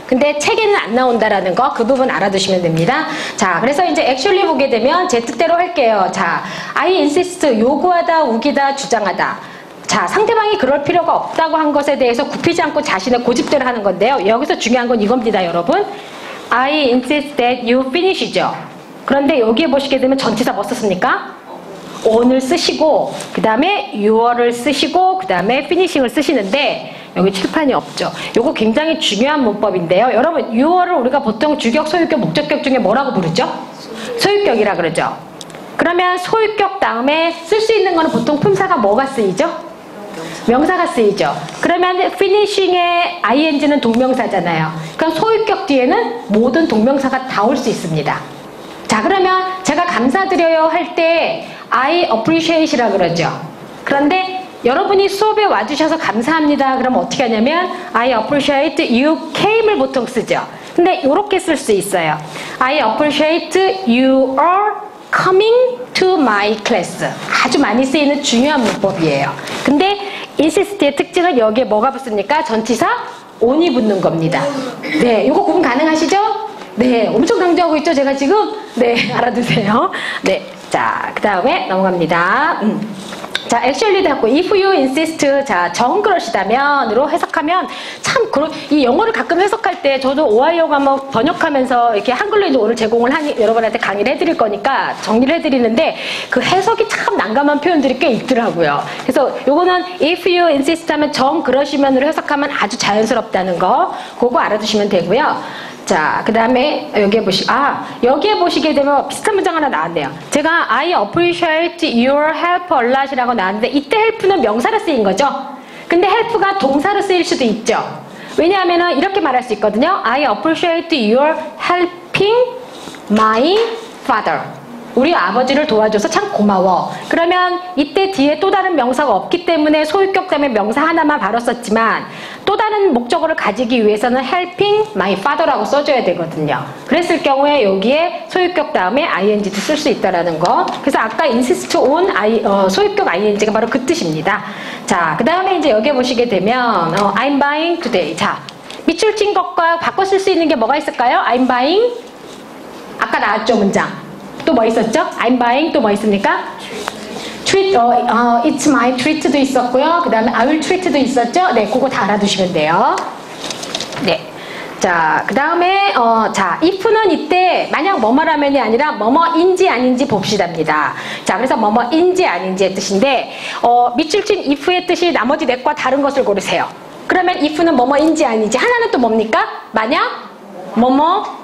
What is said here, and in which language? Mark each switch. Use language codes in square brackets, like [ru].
[ko] 근데 책에는 안 나온다라는 거, 그 부분 알아두시면 됩니다. 자, 그래서 이제 액츄얼리 보게 되면 제 뜻대로 할게요. 자, [en] I insist, [ko] 요구하다, 우기다, 주장하다. 자, 상대방이 그럴 필요가 없다고 한 것에 대해서 굽히지 않고 자신의 고집대로 하는 건데요. 여기서 중요한 건 이겁니다, 여러분. [en] I insist that you finish죠. [ko] 그런데 여기에 보시게 되면 전치사 뭐 썼습니까? on을 쓰시고, 그 다음에 your를 쓰시고, 그 다음에 finishing을 쓰시는데 여기 칠판이 없죠. 요거 굉장히 중요한 문법인데요. 여러분, your를 우리가 보통 주격, 소유격, 목적격 중에 뭐라고 부르죠? 소유격이라 그러죠. 그러면 소유격 다음에 쓸 수 있는 거는 보통 품사가 뭐가 쓰이죠? 명사가 쓰이죠. 그러면 finishing의 ing는 동명사잖아요. 그럼 소유격 뒤에는 모든 동명사가 다 올 수 있습니다. 자, 그러면 제가 감사드려요 할 때 [en] I appreciate [ko] 이라 그러죠. 그런데 여러분이 수업에 와주셔서 감사합니다. 그럼 어떻게 하냐면 [en] I appreciate you came [ko] 을 보통 쓰죠. 근데 이렇게 쓸 수 있어요. [en] I appreciate you are coming to my class. [ko] 아주 많이 쓰이는 중요한 문법이에요. 근데 insist의 특징은 여기에 뭐가 붙습니까? 전치사 on이 붙는 겁니다. 네, 이거 구분 가능하시죠? 네, 엄청 강조하고 있죠, 제가 지금? 네, 알아두세요. 네, 자, 그 다음에 넘어갑니다. 자, actually도 하고, [en] if you insist, [ko] 자, 정 그러시다면으로 해석하면 참, 이 영어를 가끔 해석할 때 저도 오하이오 과목 번역하면서 이렇게 한글로 이제 오늘 제공을 여러분한테 강의를 해드릴 거니까 정리를 해드리는데 그 해석이 참 난감한 표현들이 꽤 있더라고요. 그래서 요거는 [en] if you insist [ko] 하면 정 그러시면으로 해석하면 아주 자연스럽다는 거, 그거 알아두시면 되고요. 자, 그 다음에 여기에 보시게 되면 비슷한 문장 하나 나왔네요. 제가 [en] I appreciate your help a lot [ko] 이라고 나왔는데 이때 help는 명사로 쓰인 거죠. 근데 help가 동사로 쓰일 수도 있죠. 왜냐하면 이렇게 말할 수 있거든요. [en] I appreciate your helping my father. [ko] 우리 아버지를 도와줘서 참 고마워. 그러면 이때 뒤에 또 다른 명사가 없기 때문에 소유격 다음에 명사 하나만 바로 썼지만 또 다른 목적어를 가지기 위해서는 [en] helping my father [ko] 라고 써줘야 되거든요. 그랬을 경우에 여기에 소유격 다음에 ing도 쓸 수 있다라는 거. 그래서 아까 insist on 소유격 ing가 바로 그 뜻입니다. 자, 그 다음에 이제 여기에 보시게 되면 [en] I'm buying today. [ko] 자, 밑줄 친 것과 바꿔 쓸 수 있는 게 뭐가 있을까요? [en] I'm buying. [ko] 아까 나왔죠, 문장. 또 뭐 있었죠? I'm buying. 또 뭐 있습니까? treat, [en] it's my treat [ko] 도 있었고요. 그 다음에 [en] I will treat [ko] 도 있었죠? 네, 그거 다 알아두시면 돼요. 네. 자, 그 다음에, 자, if는 이때 만약 뭐뭐라면이 아니라 뭐뭐인지 아닌지 봅시다입니다. 자, 그래서 뭐뭐인지 아닌지의 뜻인데, 밑줄 친 if의 뜻이 나머지 넷과 다른 것을 고르세요. 그러면 if는 뭐뭐인지 아닌지. 하나는 또 뭡니까? 만약 뭐뭐